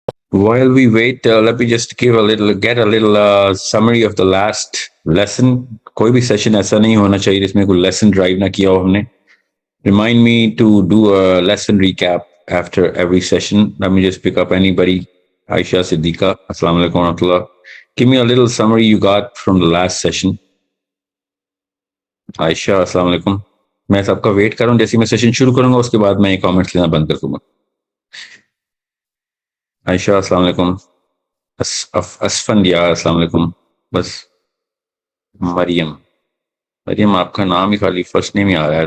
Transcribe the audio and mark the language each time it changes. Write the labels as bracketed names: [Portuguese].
[English] While we wait, let me just get a little summary of the last lesson. [Hindi] कोई भी session ऐसा नहीं होना चाहिए जिसमें कोई lesson drive ना किया हो हमने. [English] Remind me to do a lesson recap after every session. Let me just pick up anybody. Aisha Siddiqa, Assalamu alaikum wa rahmatullah. Give me a little summary you got from the last session. [Hindi] Aisha, Assalamu alaikum. मैं सबका wait कर रहा हूँ. जैसे मैं session शुरू करूंगा उसके बाद मैं कमेंट्स लेना बंद कर दूंगा. आयशा अस्सलाम वालेकुम. असफंदिया अस्सलाम वालेकुम. बस मरियम आपका नाम ही खाली फर्स्ट नेम ही आ रहा है.